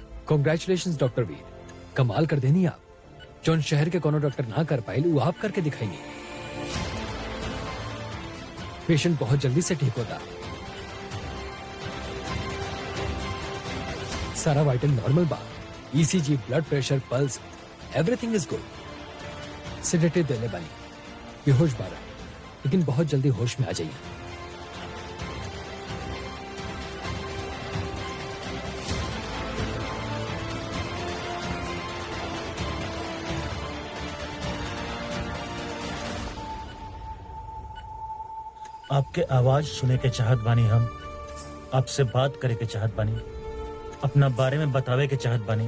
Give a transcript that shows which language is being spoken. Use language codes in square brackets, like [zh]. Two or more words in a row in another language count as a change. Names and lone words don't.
[bho] कॉन्ग्रेचुलेशन डॉक्टर वीर, कमाल कर देनी आप। जौन शहर के कोनो डॉक्टर ना कर पाए वो आप करके दिखाएंगे। पेशेंट बहुत जल्दी से ठीक होता, सारा [en] vital normal [bho] बा, [en] ECG, blood pressure, pulse, Everything is good. [bho] सेडेटिव देने वाली, बेहोश बारा, लेकिन बहुत जल्दी होश में आ जाइए। आपके आवाज सुने के चाहत बानी, हम आपसे बात करे के चाहत बानी, अपना बारे में बतावे के चाहत बानी।